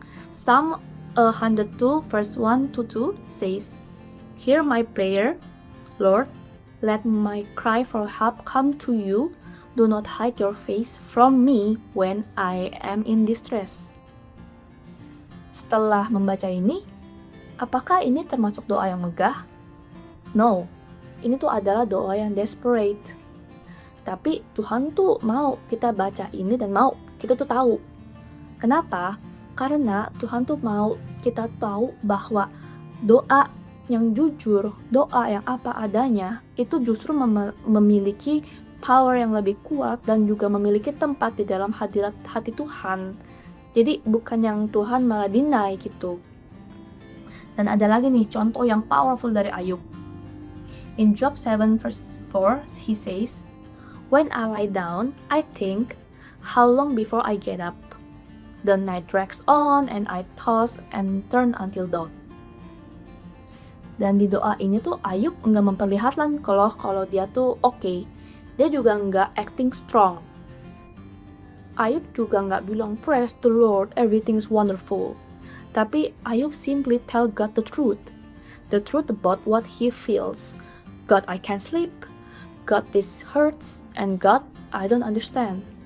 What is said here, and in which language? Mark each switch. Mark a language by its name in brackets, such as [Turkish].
[English] Psalm 102 verse 1 to 2 says, Hear my prayer, Lord, let my cry for help come to you. Do not hide your face from me when I am in distress. [Indonesian] Setelah membaca ini, apakah ini termasuk doa yang megah? No, ini tuh adalah doa yang desperate. Tapi Tuhan tuh mau kita baca ini dan mau kita tuh tahu. Kenapa? Karena Tuhan tuh mau kita tahu bahwa doa yang jujur, doa yang apa adanya, itu justru memiliki power yang lebih kuat dan juga memiliki tempat di dalam hadirat hati Tuhan. Jadi bukan yang Tuhan malah deny gitu. Dan ada lagi nih contoh yang powerful dari Ayub. [English] In Job 7 verse 4 he says, When I lie down, I think, how long before I get up? The night drags on and I toss and turn until dawn. [Indonesian] Dan di doa ini tuh Ayub nggak memperlihatkan kalau dia tuh oke. Dia juga nggak [English] acting strong. [Indonesian] Ayub juga nggak bilang [English] praise the Lord, everything's wonderful. [Indonesian] Tapi [English] Ayub simply tell God the truth about what he feels. God, I can't sleep. God, this hurts. And God, I don't understand.